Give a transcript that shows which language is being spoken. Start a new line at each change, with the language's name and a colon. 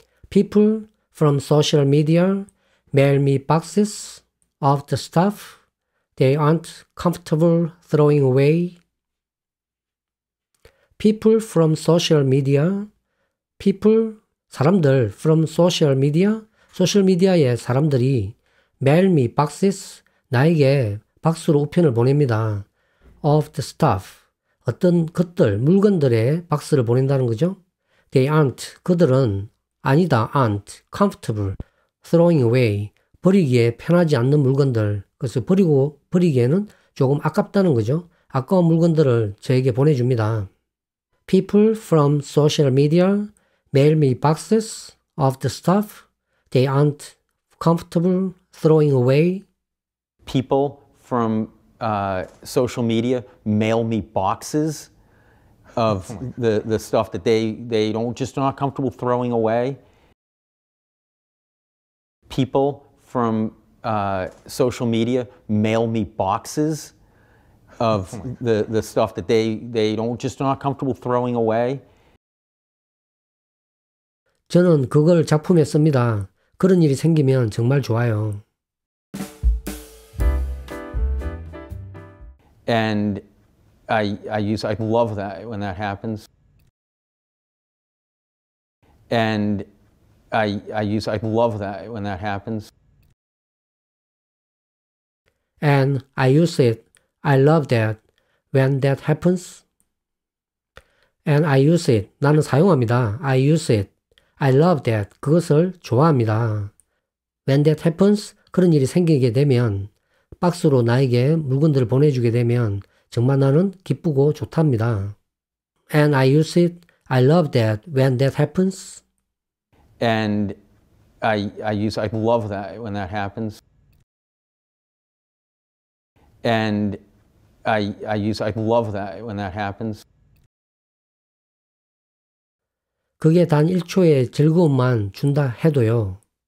English: People from social media mail me boxes of the stuff they aren't comfortable throwing away. People from social media, people,
Korean: 사람들,
English: from social media,
Korean: 소셜미디어의 사람들이
English: mail me boxes,
Korean: 나에게 박스로 우편을 보냅니다.
English: of the stuff,
Korean: 어떤 것들, 물건들의 박스를 보낸다는 거죠.
English: They aren't,
Korean: 그들은 아니다,
English: aren't, comfortable, throwing away,
Korean: 버리기에 편하지 않는 물건들, 그래서 버리기에는 조금 아깝다는 거죠. 아까운 물건들을 저에게 보내줍니다.
English: People from social media mail me boxes of the stuff they aren't comfortable throwing away. People from social media mail me boxes of the stuff that they don't just not comfortable throwing away. People from social media mail me boxes of the stuff that they don't just not comfortable throwing away.
Korean: 저는 그걸 작품에 씁니다. 그런 일이 생기면 정말 좋아요.
English: And I love that when that happens. And I love that when that happens. And I use it. I love that when that happens. And I use it.
Korean: 나는 사용합니다.
English: I use it. I love that.
Korean: 그것을 좋아합니다.
English: When that happens.
Korean: 그런 일이 생기게 되면 박스로 나에게 물건들을 보내주게 되면 정말 나는 기쁘고 좋답니다.
English: And I use it. I love that when that happens. And I love that when that happens. And I love that when that happens.
Korean: 그게 단 1초의 즐거움만 준다 해도요.